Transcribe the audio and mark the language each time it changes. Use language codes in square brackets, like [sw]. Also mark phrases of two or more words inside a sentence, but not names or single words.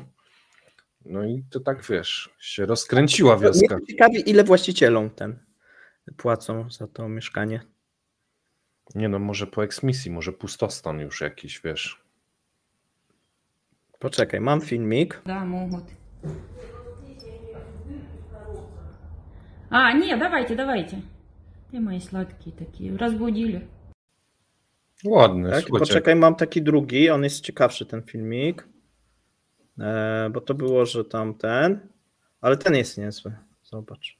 [pl] No i to tak, wiesz, się rozkręciła wioska. Mnie ciekawi, ile właścicielom płacą za to mieszkanie. Nie no, może po eksmisji, może pustostan już jakiś, wiesz. Poczekaj, mam filmik. [ru] Да, могут. А, не, давайте. Ты мои сладкие такие, разбудили. [pl] Ładny, Tak? słuchajcie. Poczekaj, mam taki drugi, on jest ciekawszy ten filmik. Bo to było, że tamten, ale ten jest niezły. Zobacz.